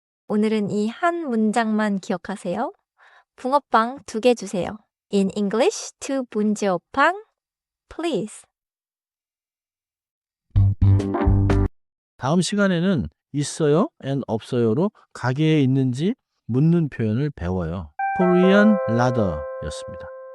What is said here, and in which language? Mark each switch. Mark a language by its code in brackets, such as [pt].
[ko] 오늘은 이 한 문장만 기억하세요. 붕어빵 2개 주세요. [en] In English, 2 문제호빵, please. [ko] 다음 시간에는 있어요 and 없어요로 가게에 있는지 묻는 표현을 배워요. Korean ladder 였습니다.